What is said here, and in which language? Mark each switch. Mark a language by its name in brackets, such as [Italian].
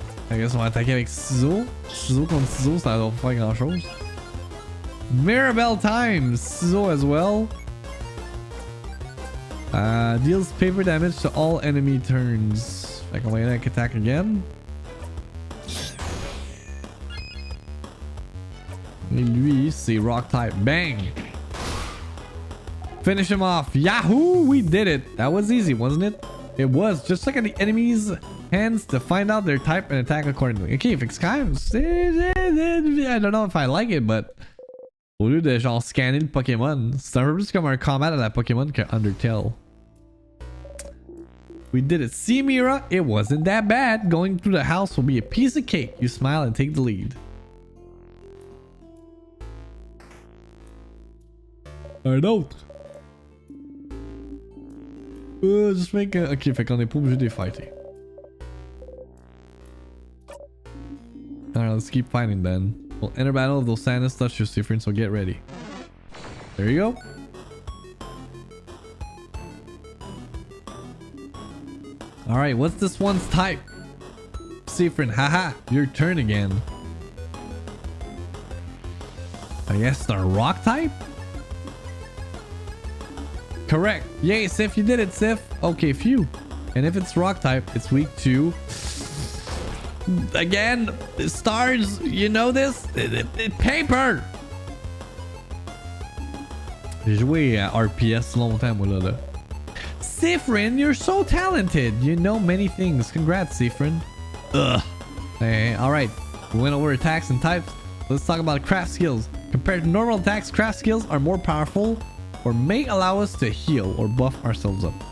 [English] I guess [French] on va attaquer avec ciseaux. Ciseaux contre ciseaux, ça va pas faire grand chose. [English] Mirabelle times ciseaux as well. Deals paper damage to all enemy turns. [French] Fait qu'on va y aller avec [English] attack again. [French] Et lui, c'est rock type. Bang! [English] Finish him off. Yahoo! We did it. That was easy, wasn't it? It was. Just look at the enemy's hands to find out their type and attack accordingly. Okay, if it's kind of... I don't know if I like it, but... [French] Au lieu de genre scanner le Pokémon, c'est un peu plus comme un combat à la Pokémon que Undertale. [English] We did it. See, Mira? It wasn't that bad. Going through the house will be a piece of cake. You smile and take the lead. [French] Un autre. [English] Just make a... [French] Ok, fait qu'on est pas obligé de les fighter. [English] Alright, let's keep fighting then. We'll enter battle if those Sandus touch your Sifrin, so get ready. There you go. Alright, what's this one's type? Seafrin, haha, your turn again. I guess the rock type? Correct. Yay, Sif, you did it, Sif. Okay, phew. And if it's rock type, it's weak to... Again, stars, you know this? Paper! [French] J'ai joué à RPS longtemps, moi, là. [English] Seafrin, you're so talented. You know many things. Congrats, Seafrin. Ugh. Hey, alright. We went over attacks and types. Let's talk about craft skills. Compared to normal attacks, craft skills are more powerful or may allow us to heal or buff ourselves up.